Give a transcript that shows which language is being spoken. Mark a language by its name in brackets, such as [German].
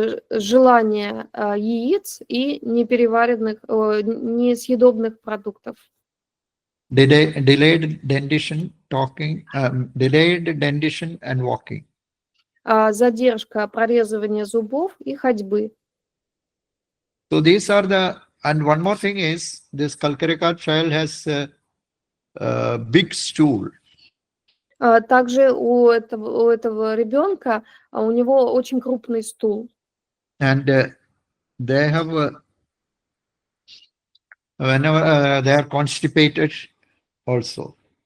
[Russian] Желание яиц и непереваренных, несъедобных продуктов. [English] Delayed dentition, delayed dentition and walking. [Russian] Задержка прорезывания зубов и ходьбы. [English] So these are and one more thing is, this calcarea carb child has a big stool. [Russian] Также у этого ребенка у него очень крупный стул. [English] And they have, whenever they are constipated also.